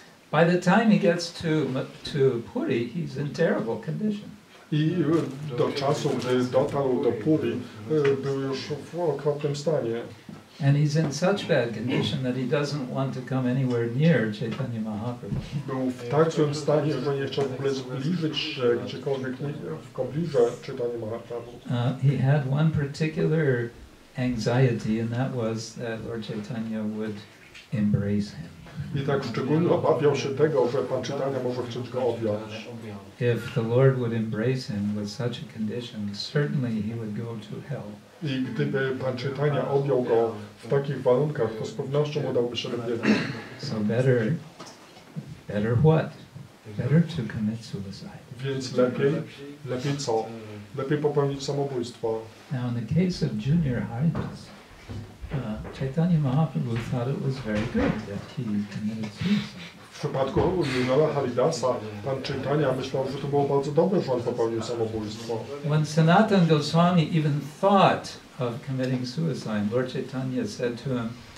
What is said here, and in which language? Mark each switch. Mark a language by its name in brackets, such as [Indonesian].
[English] By the time he gets to Puri, he's in terrible condition. [Polish] I do czasu, gdy dotarł do Puri, był już w okropnym stanie. [English] And he's in such bad condition that he doesn't want to come anywhere near Chaitanya Mahaprabhu. [Polish] Był w tak złym stanie, że nie chciał w ogóle zbliżyć się gdziekolwiek w pobliżu Chaitanya Mahaprabhu. [English] He had one particular anxiety, and that was that Lord Chaitanya would embrace him. [Polish] I tak szczególnie obawiał się tego, że Pan Chaitanya może chcieć go objąć. [English] If the Lord would embrace him with such a condition, certainly he would go to hell. [Polish] I gdyby Pan Chaitanya objął go w takich warunkach, to z pewnością udałby się do piekła. [English] So better what? Better to commit suicide. [Polish] Więc lepiej co? Lepiej popełnić samobójstwo. [English] Now in the case of Junior Haridas, Chaitanya Mahaprabhu thought it was very good that he committed suicide. [Polish] W przypadku Juniora Haridasa, Pan Chaitanya myślał, że to było bardzo dobre, że on popełnił samobójstwo. [English] When Sanatana Goswami even thought of committing suicide, Lord Chaitanya said to him,